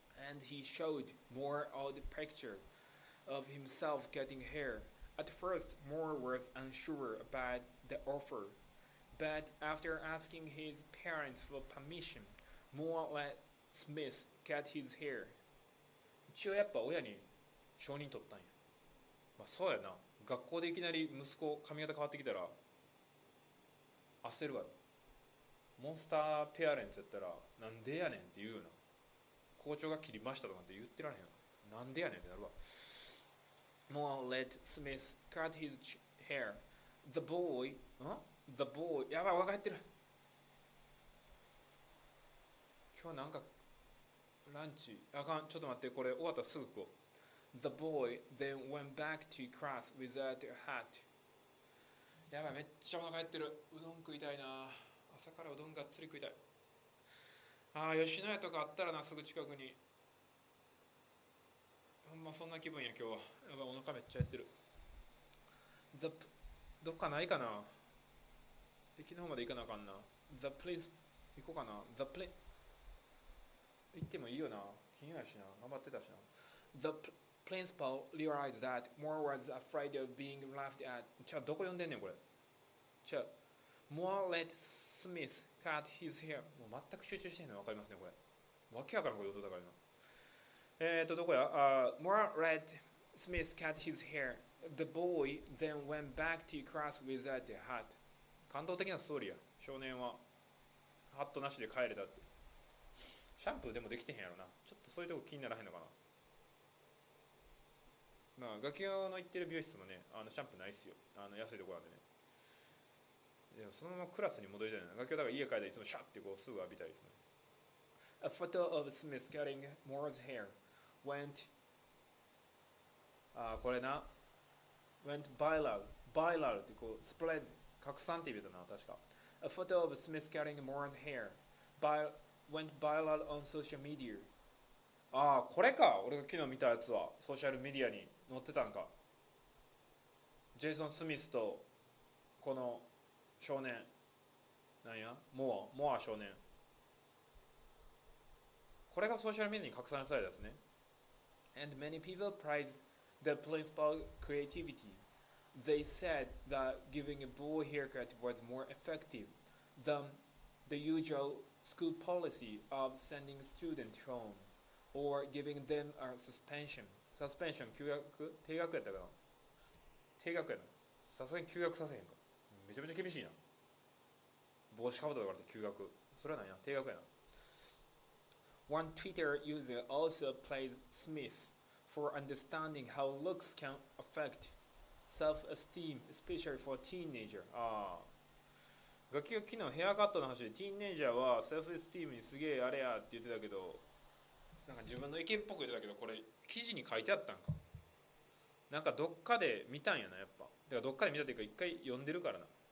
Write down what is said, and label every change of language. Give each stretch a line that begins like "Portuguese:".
English: And he showed Moore all the picture of himself cutting hair. At first, Moore was unsure about the offer, but after asking his parents for permission, Moore let Smith cut his hair.
Japanese: 一応やっぱ親に承認取ったんや。まあそうやな。学校でいきなり息子髪型変わってきたら焦るわろ。モンスターペアレンツやったらなんでやねんって言うよな。校長が切りましたとかって言ってられへんわ。なんでやねんってなるわ。
English: Moore let Smith cut his hair. The boy,
Japanese: やばい、分かってる。今日なんかランチ、あかん、ちょっと待って、これ終わったらすぐ食おう。
English: The boy then went back to class without a hat.
Japanese: やばい、めっちゃお腹減ってる。うどん食いたいな。朝からうどんがっつり食いたい。吉野家とかあったらな、すぐ近くに。ほんまそんな気分や、今日は。やばい、お腹めっちゃ減ってる。どっかないかな。駅の方まで行かなあかんな。 The place 行こうかな。The place 行ってもいいよな。金曜やしな。頑張ってたしな。
English: The principal realized that Moore was afraid of being laughed at.
Japanese: どこ読んでんねんこれ。
English: Moore let Smith cut his hair.
Japanese: もう全く集中してへんの分かりますねこれ。わけわからんこと読んだから今。どこや
English: Moore let Smith cut his hair. The boy then went back to class without a hat.
Japanese: 感動的なストーリーや。少年はハットなしで帰れたって。シャンプーでもできてへんやろな。ちょっとそういうとこ気にならへんのかな。まあ、ガキ用の行ってる美容室もね、シャンプーないっすよ。安いところなんでね。でもそのままクラスに戻りたいな。ガキ用だから家帰っていつもシャッてこうすぐ浴びたいですね。
English: A photo of Smith cutting Moore's hair went
Japanese: これな。
English: went viral
Japanese: ってこうスプレッド拡散って言うたな確か。
English: A photo of Smith cutting Moore's hair went viral on social media.
Japanese: これか。俺が昨日見たやつはソーシャルメディアに載ってたんか。ジェイソン・スミスとこの少年なんやモア少年。これがソーシャルメディアに拡散されたやつね。
English: And many people praised the principal's creativity. They said that giving a boy haircut was more effective than the usual school policy of sending students home or giving them a suspension.
Japanese: Suspension 休学停学やったかな。停学やな。さすがに休学させへんか。めちゃめちゃ厳しいな。帽子かぶったとかで休学。それは何や。停学やな。
English: One Twitter user also praised Smith for understanding how looks can affect self-esteem, especially for teenager.
Japanese: ガキが昨日ヘアカットの話でティーンネイジャーはセルフエスティームにすげえあれやって言ってたけど、なんか自分の意見っぽく言ってたけど、これ記事に書いてあったんか。なんかどっかで見たんやなやっぱ。だからどっかで見たというか一回読んでるからな。